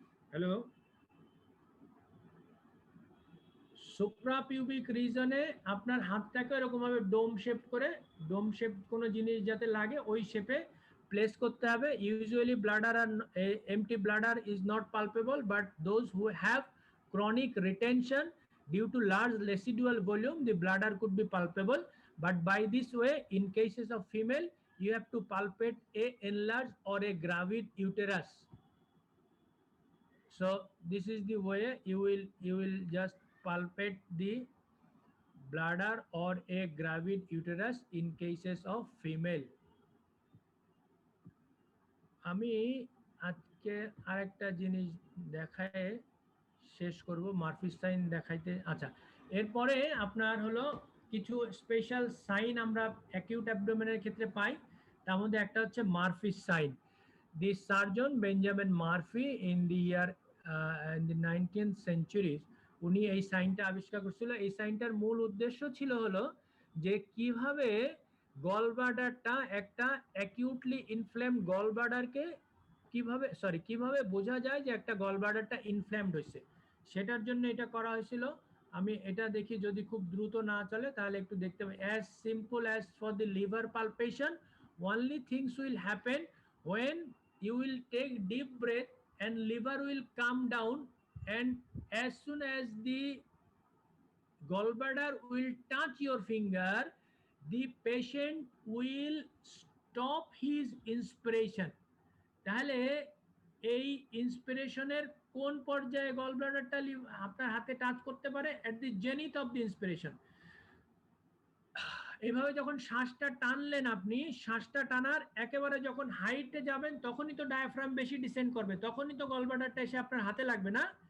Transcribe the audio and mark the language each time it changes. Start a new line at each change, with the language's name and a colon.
Bangla: Hello, সুপ্রাপিউবিক রিজনে আপনার হাতটাকে এরকম ভাবে ডোম শেপ করে, ডোম শেপ কোনো জিনিস যাতে লাগে ওই শেপে প্লেস করতে হবে।
English: Usually bladder আর empty bladder is not palpable, but those who have chronic retention due to large residual volume, the bladder could be palpable. But by this way, in cases of female, you have to palpate a enlarged or a gravid uterus. So this is the way you will just palpate the bladder or a gravid uterus in cases of female.
Bangla: আমি আজকে আরেকটা জিনিস দেখায় শেষ করব, Murphy's sign দেখাইতে। আচ্ছা, এরপরে আপনার হলো কিছু স্পেশাল সাইন আমরা অ্যাকিউট অ্যাবডোমেনের ক্ষেত্রে পাই। তার মধ্যে একটা হচ্ছে Murphy's sign.
English: the surgeon Benjamin Murphy in the year in the 19th century
Bangla: উনি এই সাইনটা আবিষ্কার করেছিল। এই সাইনটার মূল উদ্দেশ্য ছিল হলো যে কিভাবে গলব্লাডারটা একটা অ্যাকিউটলি ইনফ্লেমড গলব্লাডারকে কিভাবে বোঝা যায় যে একটা গলব্লাডারটা ইনফ্লেমড হয়েছে, সেটার জন্য এটা করা হয়েছিল। আমি এটা দেখি যদি খুব দ্রুত না চলে তাহলে একটু দেখতে পাই।
English: As simple as for the liver palpation, only things will happen when you will take deep breath and liver will come down, and as soon as the gallbladder will touch your finger, the patient will stop his inspiration.
Bangla: তাহলে এই ইন্সপিরেশনের কোন পর্যায়ে গলব্লাডারটা আপনার হাতে touch করতে পারে?
English: At the zenith of the inspiration.
Bangla: এইভাবে যখন শ্বাসটা টানলেন আপনি, শ্বাসটা টানার একেবারে যখন হাইটে যাবেন তখনই তো ডায়াফ্রাম বেশি ডিসেন্ড করবে, তখনই তো গলব্লাডারটা এসে আপনার হাতে লাগবে না?